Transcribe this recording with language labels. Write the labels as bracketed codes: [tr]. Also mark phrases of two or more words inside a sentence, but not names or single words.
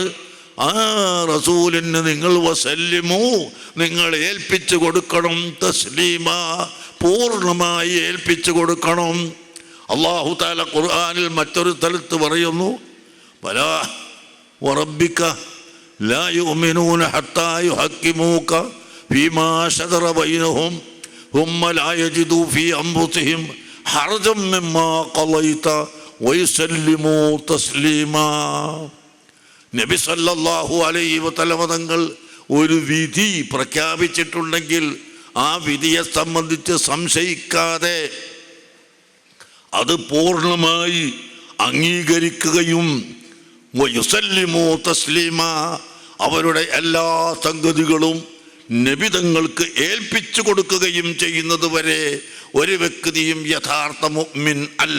[ml] ആ റസൂലിന് നിങ്ങൾ വസല്ലിമു, നിങ്ങൾ ഏൽപ്പിച്ചു കൊടുക്കണം, തസ്ലീമ, പൂർണ്ണമായി ഏൽപ്പിച്ചു കൊടുക്കണം. അല്ലാഹു തആല ഖുർആനിൽ മറ്റൊരു സ്ഥലത്ത് പറയുന്നു, [ar] فلا وربك لا يؤمنون حتى يحكموك فيما شجر بينهم ثم لا يجدوا في أنفسهم حرجا مما قضيت ويسلموا تسليما. [ml] നബി [ar] صلى الله عليه وسلم [ml] തങ്ങൾ ഒരു വിധി പ്രഖ്യാപിച്ചിട്ടുണ്ടെങ്കിൽ ആ വിധിയെ സംബന്ധിച്ച് സംശയിക്കാതെ അത് പൂർണ്ണമായി അംഗീകരിക്കുകയും [ar] ويسلموا تسليما, [ml] അവരുടെ എല്ലാ സംഗതികളും നബിതങ്ങൾക്ക് ഏൽപ്പിച്ചു കൊടുക്കുകയും ചെയ്യുന്നത് വരെ ഒരു വ്യക്തിയും യഥാർത്ഥ മുഅ്മിൻ അല്ല.